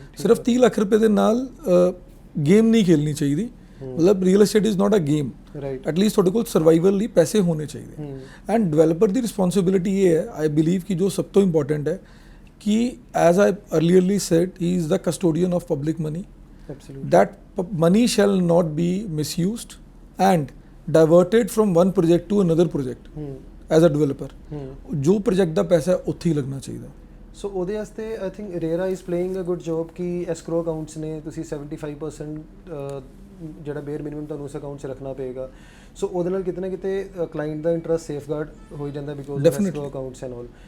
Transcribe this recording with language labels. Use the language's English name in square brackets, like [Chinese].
[Punjabi] ਸਿਰਫ 30 ਲੱਖ ਰੁਪਏ ਦੇ ਨਾਲ ਗੇਮ ਨਹੀਂ ਖੇਲਣੀ ਚਾਹੀਦੀ, ਮਤਲਬ [English] real estate is not a game, [Punjabi] at least ਤੁਹਾਡੇ ਕੋਲ ਸਰਵਾਈਵਲ ਲਈ ਪੈਸੇ ਹੋਣੇ ਚਾਹੀਦੇ। ਐਂਡ ਡਿਵੈਲਪਰ ਦੀ ਰਿਸਪੌਂਸਿਬਿਲਿਟੀ ਇਹ ਹੈ, ਆਈ ਬਿਲੀਵ ਕਿ ਜੋ ਸਭ ਤੋਂ ਇੰਪੋਰਟੈਂਟ ਹੈ कि [English] as I earlierly said, he is the custodian of public money. Absolutely. That money shall not be misused and diverted from one project to another project as a developer. [Punjabi] जो project ਦਾ ਪੈਸਾ ਉੱਥੇ ਹੀ ਲੱਗਣਾ ਚਾਹੀਦਾ। ਸੋ ਉਹਦੇ ਵਾਸਤੇ [English] I think RERA is playing a good job [Punjabi] ਕਿ escrow accounts ਨੇ ਤੁਸੀਂ 75% ਜਿਹੜਾ ਬੇਅਰ ਮਿਨੀਮਮ ਤੁਹਾਨੂੰ ਉਸ ਅਕਾਊਂਟ 'ਚ ਰੱਖਣਾ ਪਏਗਾ। ਸੋ ਉਹਦੇ ਨਾਲ ਕਿਤੇ ਨਾ ਕਿਤੇ ਕਲਾਇੰਟ ਦਾ ਇੰਟਰਸਟ ਸੇਫਗਾਰਡ ਹੋ ਜਾਂਦਾ because of escrow accounts and all.